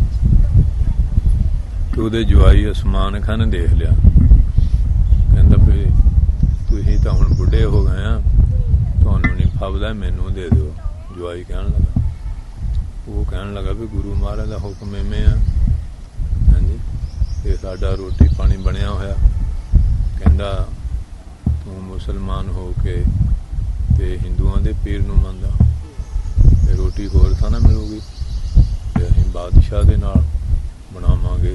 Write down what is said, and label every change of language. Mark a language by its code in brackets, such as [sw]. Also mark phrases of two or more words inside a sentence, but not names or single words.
[pa] ਤੋ ਉਹਦੇ ਜਵਾਈ ਆਸਮਾਨ ਖਨ ਦੇਖ ਲਿਆ, ਕਹਿੰਦਾ ਭਈ ਤੁਸੀਂ ਤਾਂ ਹੁਣ ਬੁੱਢੇ ਹੋ ਗਏ ਆ, ਤੁਹਾਨੂੰ ਨਹੀਂ ਫਬਦਾ, ਮੈਨੂੰ ਦੇ ਦਿਓ। ਜਵਾਈ ਕਹਿਣ ਲੱਗਾ, ਉਹ ਕਹਿਣ ਲੱਗਾ ਭਈ ਗੁਰੂ ਮਹਾਰਾਜ ਦਾ ਹੁਕਮ ਇਵੇਂ ਆ। ਹਾਂ ਜੀ ਤੇ ਸਾਡਾ ਰੋਟੀ ਪਾਣੀ ਬਣਿਆ ਹੋਇਆ। ਕਹਿੰਦਾ ਤੂੰ ਮੁਸਲਮਾਨ ਹੋ ਕੇ ਤੇ ਹਿੰਦੂਆਂ ਦੇ ਪੀਰ ਨੂੰ ਮੰਨਦਾ, ਤੇ ਰੋਟੀ ਹੋਰ ਤਾਂ ਨਾ ਮਿਲੂਗੀ, ਤੇ ਅਸੀਂ ਬਾਦਸ਼ਾਹ ਦੇ ਨਾਲ ਬਣਾਵਾਂਗੇ।